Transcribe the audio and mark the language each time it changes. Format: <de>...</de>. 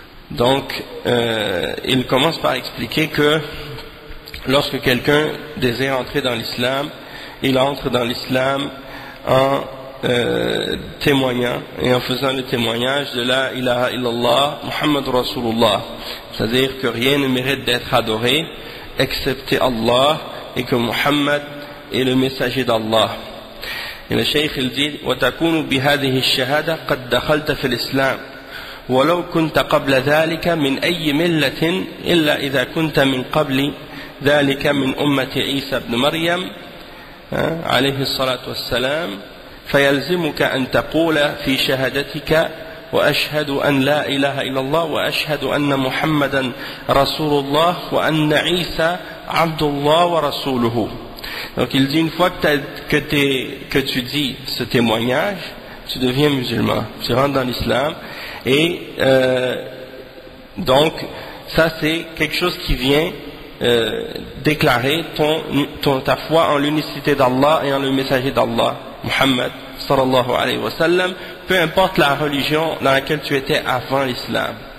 <fr>Donc, il commence par expliquer que lorsque quelqu'un désire entrer dans l'islam, il entre dans l'islam en témoignant et en faisant le témoignage de</fr> <ar>la ilaha illallah Muhammad Rasulullah,</ar> <fr>c'est-à-dire que rien ne mérite d'être adoré excepté Allah et que Muhammad est le messager d'Allah. Et le cheikh il dit</fr> <ar>وَتَكُونُ بِهَذِهِ الشَّهَادَةِ قَدْ دَخَلْتَ فِي الإسلام ولو كنت قبل ذلك من أي ملة إلا إذا كنت من قبل ذلك من أمة عيسى بن مريم عليه الصلاة والسلام فيلزمك أن تقول في شهادتك وأشهد أن لا إله إلا الله وأشهد أن محمدا رسول الله وأن عيسى عبد الله ورسوله.</ar> <fr>Donc il dit, une fois que tu dis ce témoignage, tu deviens musulman, tu rentres dans l'islam, et donc ça c'est quelque chose qui vient déclarer ta foi en l'unicité d'Allah et en le messager d'Allah, Muhammad sallallahu alayhi wa sallam, peu importe la religion dans laquelle tu étais avant l'islam.</fr>